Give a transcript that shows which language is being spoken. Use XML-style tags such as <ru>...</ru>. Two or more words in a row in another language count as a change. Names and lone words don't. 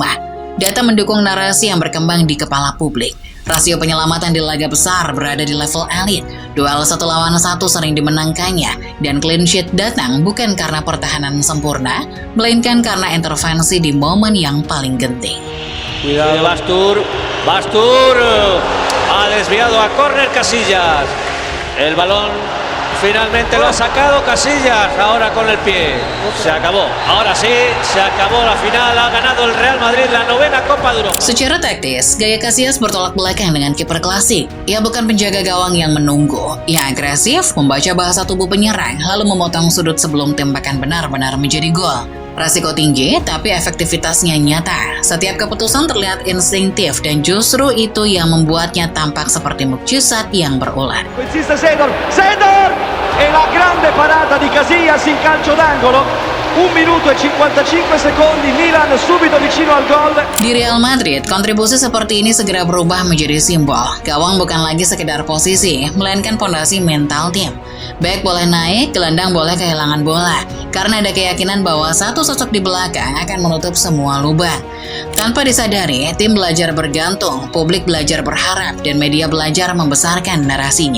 <id>Data mendukung narasi yang berkembang di kepala publik. Rasio penyelamatan di laga besar berada di level elit. Duel 1 lawan 1 sering dimenangkannya, dan</id> <en>clean sheet</en> <id>datang bukan karena pertahanan sempurna, melainkan karena intervensi di momen yang paling genting.</id> <es>Cuidado, Bastur, ha desviado a córner Casillas. El balón finalmente lo ha sacado Casillas, ahora con el pie. Se acabó, ahora sí, se acabó la final, ha ganado el Real Madrid la 9ª Copa de Europa.</es> <id>Secara taktis, gaya Casillas bertolak belakang dengan kiper klasik. Ia bukan penjaga gawang yang menunggu. Ia agresif, membaca bahasa tubuh penyerang, lalu memotong sudut sebelum tembakan benar-benar menjadi gol. Resiko tinggi, tapi efektivitasnya nyata. Setiap keputusan terlihat instinktif dan justru itu yang membuatnya tampak seperti mukjizat yang berulang.</id> <it>Sedor, e la grande parata di Casillas in calcio d'angolo. 1 minuto e 55 secondi, Milan subito vicino al gol.</it> <id>Di Real Madrid, kontribusi seperti ini segera berubah menjadi simbol. Gawang bukan lagi sekedar posisi, melainkan pondasi mental tim. Bek boleh naik, gelandang boleh kehilangan bola, karena ada keyakinan bahwa satu sosok di belakang akan menutup semua lubang. Tanpa disadari, tim belajar bergantung, publik belajar berharap, dan media belajar membesarkan narasinya.</id>